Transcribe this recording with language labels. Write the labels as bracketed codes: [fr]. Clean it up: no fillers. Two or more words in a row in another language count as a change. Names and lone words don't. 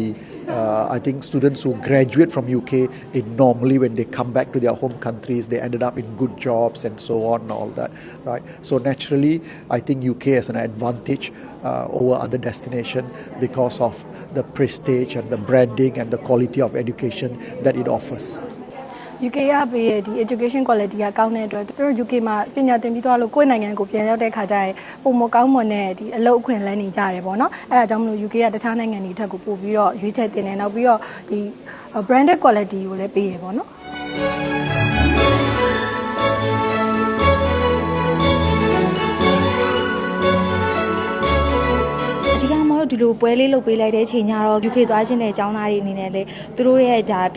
[en] I think students who graduate from UK, normally when they come back to their home countries, they ended up in good jobs and so on and all that, right? So naturally, I think UK has an advantage over other destinations because of the prestige and the branding and the quality of education that it offers. [my] UK ကပေးတဲ့ဒီ [en] education quality [my] ကကောင်းတဲ့အတွက်သူတို့ UK မှာပညာသင်ပြီးသွားလို့ကိုယ့်နိုင်ငံကိုပြန်ရောက်တဲ့ခါကျရင်ပုံမကောင်းမွန်တဲ့ဒီအလုပ်အခွင့်အလမ်းနေကြတယ်ပေါ့နော်အဲ့ဒါကြောင့်မလို့ UK ကတခြားနိုင်ငံတွေထက်ကိုပို့ပြီးတော့ရွေးချယ်တင်တယ်နောက်ပြီးတော့ဒီ [en] branded quality [my] ကိုလည်းပေးရပေါ့နော် ဒီလိုပွဲလေးလုပ်ပေးလိုက်တဲ့အချိန်ညတော့ UK သွားခြင်းတဲ့ကျောင်းသားတွေအနေနဲ့လေသူတို့ရဲ့ဒါပ